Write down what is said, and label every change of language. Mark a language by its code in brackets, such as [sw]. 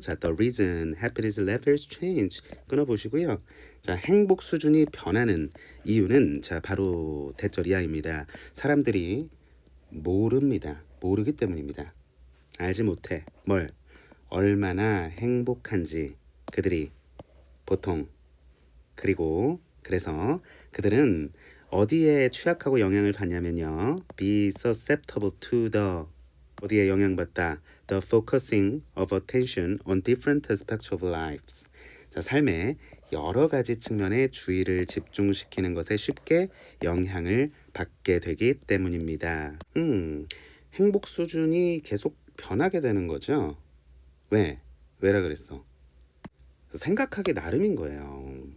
[en] The reason happiness levels change [ko] 끊어보시고요. 행복 수준이 변하는 이유는 바로 대절 이하입니다. 사람들이 모릅니다. 모르기 때문입니다. 알지 못해. 뭘? 얼마나 행복한지 그들이 보통 그래서 그들은 어디에 취약하고 영향을 받냐면요. [en] be susceptible to the [ko] 어디에 영향받다? [en] the focusing of attention on different aspects of lives. [ko] 자, 삶의 여러 가지 측면에 주의를 집중시키는 것에 쉽게 영향을 받게 되기 때문입니다. 행복 수준이 계속 변하게 되는 거죠. 왜? 왜라 그랬어? 생각하기 나름인 거예요.